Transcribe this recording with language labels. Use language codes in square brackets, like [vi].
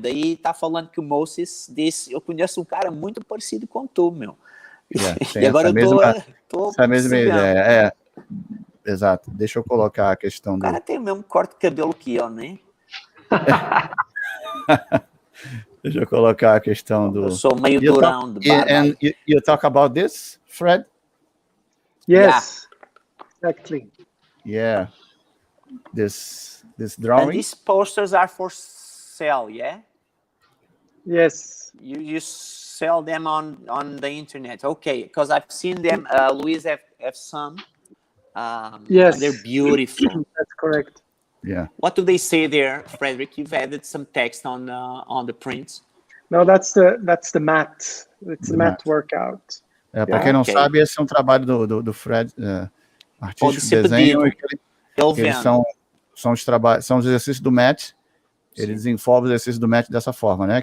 [pt] Daí tá falando que o Moses disse, eu conheço um cara muito parecido com tu, meu. E agora eu tô essa mesma ideia, exato. Deixa eu colocar a questão do... O cara tem o mesmo corte de cabelo que eu, né? Deixa eu colocar a questão do... Eu sou meio durão do barba. [en] And you talk about this, Fred? Yes, exactly. Yeah. This drawing? And these posters are for sale, yeah? Yes. You sell them on the internet. Okay, because I've seen them. Luis have some. Yes. They're beautiful. That's correct. Yeah. What do they say there, Fredrik? You've added some text on the prints. No, that's the mat. It's a mat workout. [pt] Para quem não sabe, esse é um trabalho do Fred, artístico de desenho, eles são os exercícios do mat. Ele desenvolve os exercícios do mat dessa forma, né?